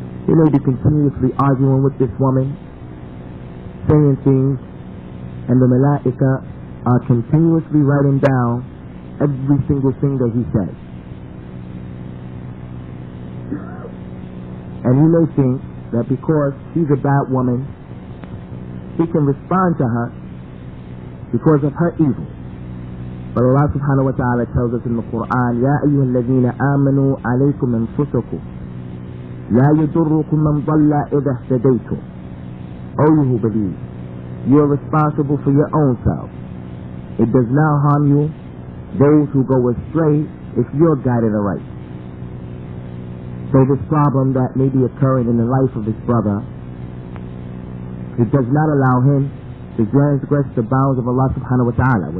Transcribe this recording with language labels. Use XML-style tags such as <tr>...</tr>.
<en>He may be continuously arguing with this woman, saying things, and the malaika are continuously writing down every single thing that he says. And he may think that because she's a bad woman, he can respond to her because of her evil. But Allah subhanahu wa ta'ala tells us in the Qur'an,</en> <ar>يَا أَيُّهَا الَّذِينَ آمَنُوا عَلَيْكُمْ أَنفُسَكُمْ لَا يَضُرُّكُمْ مَنْ ضَلَّ إِذَا اهْتَدَيْتُمْ.</ar> <en>O you who believe, you are responsible for your own self. It does not harm you, those who go astray, if you're guided aright. So this problem that may be occurring in the life of this brother, it does not allow him to transgress the bounds of Allah subhanahu wa ta'ala.</en>